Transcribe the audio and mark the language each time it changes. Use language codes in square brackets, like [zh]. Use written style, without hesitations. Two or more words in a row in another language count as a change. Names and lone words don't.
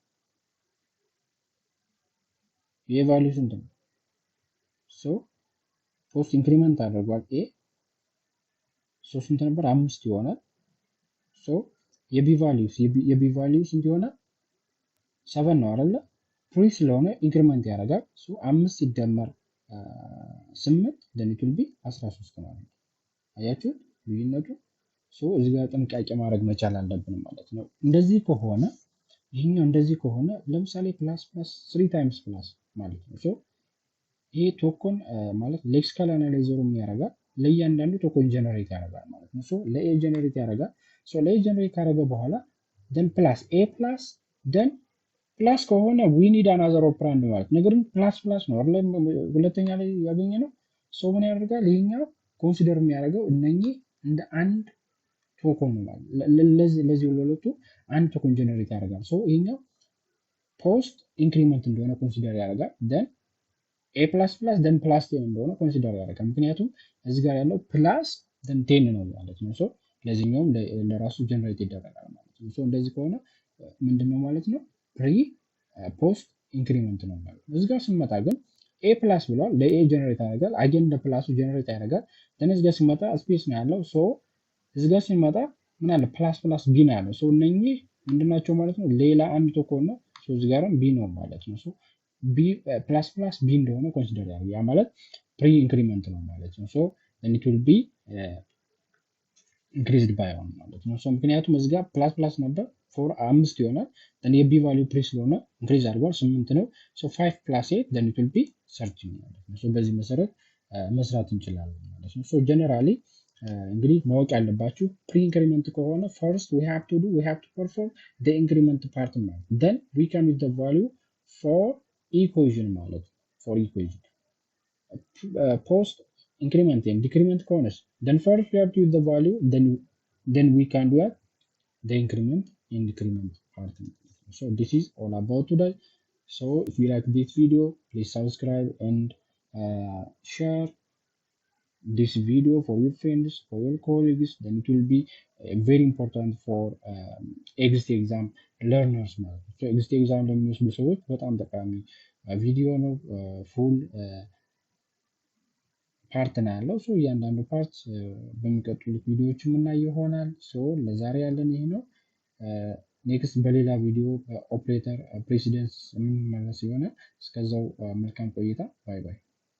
[am] የኤ ቫልዩ ስንት ነው [en] so post increment [am] አድርጓል ኤ ሶ ስንት ነበር 5 ይሆናል ሶ የቢ ቫልዩ ስንት ይሆናል 7 ነው አይደለ ፍሪ ስለሆነ ኢንክሪመንት ያደርጋል ሶ 5 ሲደመር 8 [en] then it will be [am] 13 ማለት ነው አያችሁ ልዩነቱ ሶ እዚህ ጋር ጥንቃቄ ማድረግ መቻል አለብን ማለት ነው እንደዚህ ከሆነ ይሄኛው እንደዚህ ከሆነ ለምሳሌ [en] plus 3 times plus [am] ማለት ነው ሶ ይሄ ቶኮን ማለት [en] lexical analyzer [am] ያደርጋል ለእያንዳንዱ [en] token generate [am] ያደርጋል ማለት ነው ሶ ለኤ ጀነሬት ያደርጋል ሶ ለኤ ጀነሬት ካደረገ በኋላ [en] then plus a plus then plus [am] ከሆነ [en] we need another operand [am] ማለት ነገር ግን ፕላስ ነው አይደል ሁለተኛ ላይ ያገኘ ነው ሶ ምን ያደርጋል ይሄኛው ኮንሲደር የሚያደርገው እነኚህ እንደ አንድ ቶኮን ማለት ለዚህ ሁለቱ አንድ [en] token generate [am] ያደርጋል ሶ ይሄኛው [en] post increment [am] እንደሆነ ኮንሲደር ያደርጋል [en] then a then plus 10 [am] እንደሆነ ኮንሲደር ያደርጋል ምክንያቱም እዚህ ጋር ያለው [en] plus then 10 [am] ነው ማለት ነው ሶ ለዚህኛውም ለራሱ ጀነሬት ይደረጋል ማለት ነው ሶ እንደዚህ ከሆነ ምንድነው ማለት ነው [en] pre post increment [am] ነው ማለት ነው እዚህ ጋር ስንመጣ ግን [en] a plus [am] ብሏል ለኤ ጀነሬት ያደርጋል አገን ለፕላሱ ጀነሬት ያደርጋል then እዚህ ጋር ሲመጣ ስፔስ ነው ያለው ሶ እዚህ ጋር ሲመጣ ምን አለ [en] plus b [am] ነው ያለው ሶ እነኚህ ምንድናቸው ማለት ነው ሌላ አንድ ቶኮን ነው ሶ እዚህ ጋርም ቢ ነው ማለት ነው ሶ [en] b plus b [am] እንደሆነ ኮንሲደር ያደርጋል ያ ማለት [en] pre increment [am] ነው ማለት ነው [en] so then it will be increased by 1 [am] ማለት ነው ሶ ምክንያቱም እዚህ ጋር ፕላስ ነበር ፎር 5 ይሆናል then የቢ ቫልዩ ፕሪ ስለሆነ ኢንክሪዝ አድርጓል 8 ነው ሶ 5 + 8 [en] then it will be 13 [am] ማለት ነው ሶ በዚህ መሰረት መስራት እንችላለን ማለት ነው [en] so generally [am] እንግዲህ ማወቅ ያለባችሁ [en] pre increment [am] ከሆነ [en] first we have to perform the increment part [am] ማለት [en] then we can use the value for equation [am] ማለት [en] for equation post increment and decrement ከሆነስ then first we have to use the value then we can do the increment and decrement part so this is all about today so if you like this video please subscribe and share this video for your friends for your colleagues then it will be very important for exam learners [am] ማለት ነው [en] so exam [am] ለሚወስዱ ሰዎች በጣም ጠቃሚ ቪዲዮ ነው [en] full part [am] ነው ያለው ሶ እያንዳንዱ ፓርት በሚቀጥሉት ቪዲዮዎች የምናየው ይሆናል ሶ ለዛሬ ያለን ይሄ ነው ኔክስት በሌላ ቪዲዮ [en] operator precedence [am] የምንመለስ ይሆናል እስከዛው መልካም ቆይታ [en] bye bye